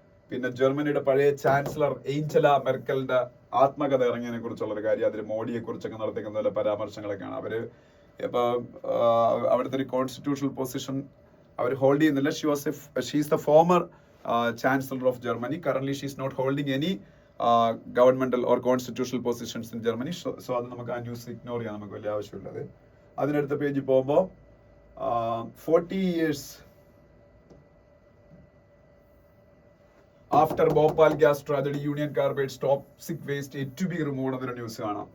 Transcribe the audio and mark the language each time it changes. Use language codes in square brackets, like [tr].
[ml] പിന്നെ ജർമ്മനിയുടെ പഴയ ചാൻസലർ ഏഞ്ചല മെർക്കലിന്റെ ആത്മകഥ ഇറങ്ങിയതിനെ കുറിച്ചുള്ള ഒരു കാര്യം, അതിൽ മോഡിയെ കുറിച്ചൊക്കെ നടത്തിക്കുന്ന പോലെ പരാമർശങ്ങളൊക്കെയാണ്. അവര് ഇപ്പൊ അവിടുത്തെ ഒരു കോൺസ്റ്റിറ്റ്യൂഷണൽ പൊസിഷൻ അവർ ഹോൾഡ് ചെയ്യുന്നില്ല. [en] She is the former Chancellor of Germany. Currently, she is not holding any governmental or constitutional positions in Germany. [ml] So അത് നമുക്ക് ആ ന്യൂസ് ഇഗ്നോർ ചെയ്യാൻ നമുക്ക് വലിയ ആവശ്യമുള്ളത്. അതിനടുത്ത പേജിൽ പോകുമ്പോൾ [en] 40 years after Bhopal gas tragedy Union Carbide toxic waste yet to be remove [ml] എന്നൊരു ന്യൂസ് കാണാം.